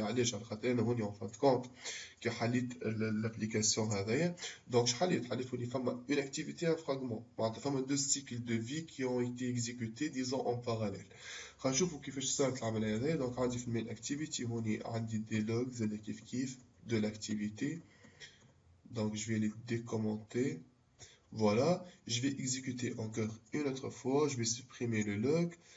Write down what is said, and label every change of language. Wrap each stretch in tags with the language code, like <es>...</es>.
<ar>علاش على خاطر أنا هوني</ar> <fr>en fin de compte</fr> <ar>كي حليت</ar> <fr>l'application هذايا donc</fr> <ar>حليت هوني فما</ar> <fr>une activité un fragment</fr> <ar>معناتها فما</ar> <fr>deux cycles de vie qui ont été exécutés disons en parallèle.</fr> <ar>غنشوفوا كيفاش صارت العملية هذايا. donc عندي في المين activity هوني عندي</ar> <fr>des logs</fr> <ar>زاد كيف</ar> <fr>de l'activité. donc je vais les décommenter. Voilà, je vais exécuter encore une autre fois, je vais supprimer le log.</fr>